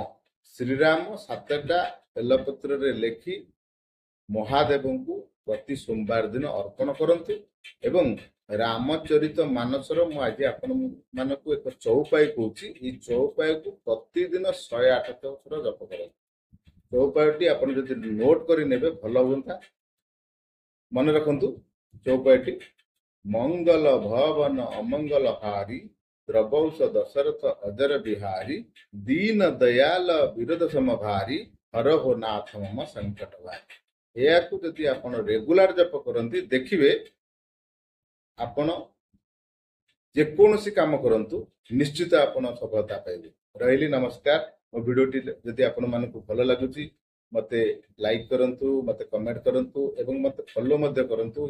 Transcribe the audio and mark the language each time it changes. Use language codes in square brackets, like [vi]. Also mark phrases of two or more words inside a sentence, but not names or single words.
[or] ଶ୍ରୀରାମ 7ଟା ବେଲପତ୍ର ରେ ଲେଖି ମହାଦେବ କୋ ପ୍ରତି ସୋମବାର ଦିନ ଅର୍ପଣ କରନ୍ତୁ। ଏବଂ ରାମଚରିତ ମାନସର ମୁ ଆଜ ଆପଣ ମାନଙ୍କୁ ଏକ ଚୌପାଇ କହୁଛି। ଈ ଚୌପାଇ କୋ ପ୍ରତିଦିନ 108 ଥର ଜପ କରନ୍ତୁ। ଚୌପାଇଟି ଆପଣ ଯଦି ନୋଟ କରି ନେବେ ଭଲ ହୁଅନ୍ତା। ମନ ରଖନ୍ତୁ ଚୌପାଇଟି [awa] मंगल भवन अमंगल हारी द्रवौष दशरथ अजर बिहारी दीन दयाल विरोध समभारी हरहो नाथ मम संकट भारी। [or] ୟା କୋ ଯଦି ଆପଣ ରେଗୁଲାର ଜପ କରନ୍ତି ଦେଖିବେ ଆପଣ ଯେକୌଣସି କାମ କରନ୍ତୁ ନିଶ୍ଚିତ ଆପଣ ସଫଳତା ପାଇବେ। ରହିଲି ନମସ୍କାର। ମୋ ଭିଡିଓଟି ଯଦି ଆପଣ ମାନଙ୍କୁ ଭଲ ଲାଗୁଛି ମତେ ଲାଇକ କରନ୍ତୁ, ମତେ କମେଣ୍ଟ କରନ୍ତୁ ଏବଂ ମତେ ଫଲୋ ମଧ୍ୟ କରନ୍ତୁ।